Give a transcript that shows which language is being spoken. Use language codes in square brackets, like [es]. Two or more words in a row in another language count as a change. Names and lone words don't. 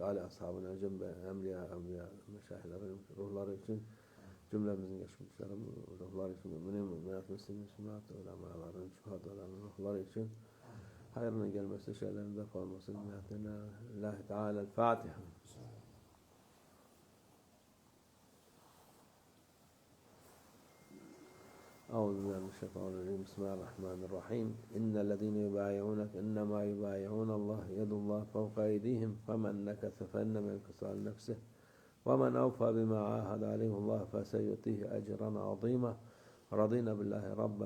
[tr] Ali ashabına, cümle emliya, meşayihlerin ruhları için, cümlemizin geçmişlerin ruhları için, müminat, müslimin, sünnet, ulemaların, şuhadaların ruhları için hayrına gelmesi, şeylerin def olması niyetine Allah-u Teala. El-Fatiha. [ar] أعوذ بالله من الشيطان الرجيم بسم الله الرحمن الرحيم إن الذين يبايعونك إنما يبايعون الله يد الله فوق أيديهم فمن نكث فإنما ينكث على نفسه ومن أوفى بما عاهد عليه الله فسيؤتيه أجرا عظيما رضينا بالله ربنا